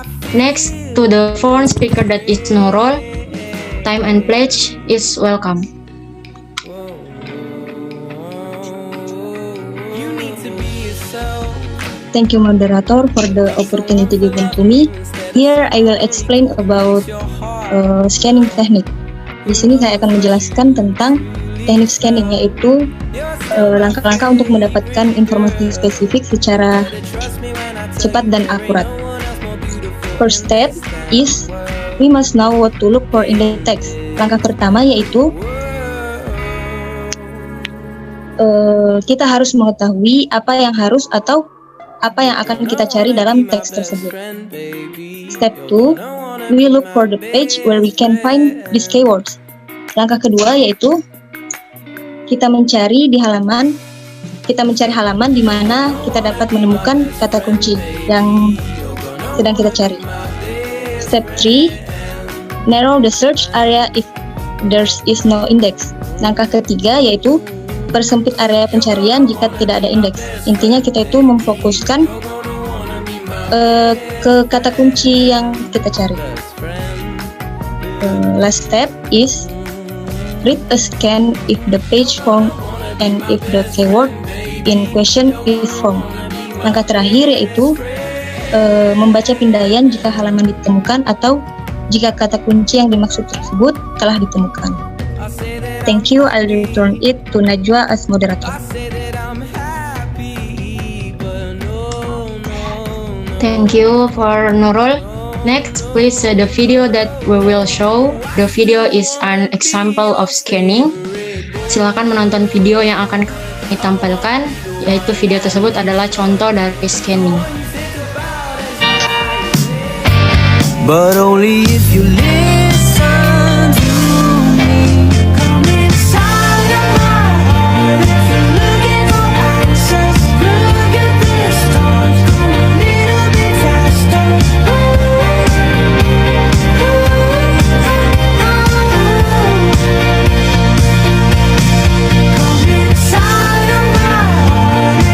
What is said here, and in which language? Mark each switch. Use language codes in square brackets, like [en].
[en] Next to the fourth speaker that is Nurul. Time and pledge is welcome. Thank you, moderator, for the opportunity given to me. Here I will explain about scanning technique. [id] Di sini saya akan menjelaskan tentang teknik scanning, yaitu langkah-langkah untuk mendapatkan informasi spesifik secara cepat dan akurat. [en] First step is we must know what to look for in the text. [id] Langkah pertama yaitu kita harus mengetahui apa yang harus atau apa yang akan kita cari dalam teks tersebut. [en] Step 2, we look for the page where we can find these keywords. [id] Langkah kedua yaitu kita mencari halaman di mana kita dapat menemukan kata kunci yang sedang kita cari. [en] Step 3, narrow the search area if there is no index. [id] Langkah ketiga yaitu persempit area pencarian jika tidak ada indeks. Intinya kita itu memfokuskan ke kata kunci yang kita cari. [en] Last step is read a scan if the page found and if the keyword in question is found. [id] Langkah terakhir yaitu membaca pindaian jika halaman ditemukan atau jika kata kunci yang dimaksud tersebut telah ditemukan. [en] Thank you. I'll return it to Najwa as moderator. Thank you for Nurul. Next, please the video that we will show. The video is an example of scanning. [id] Silakan menonton video yang akan kami tampilkan, yaitu video tersebut adalah contoh dari scanning. [en] But only if you listen to me. Come inside of my heart. If you're looking for answers, look at the stars. Go a little bit faster. Come inside of my heart.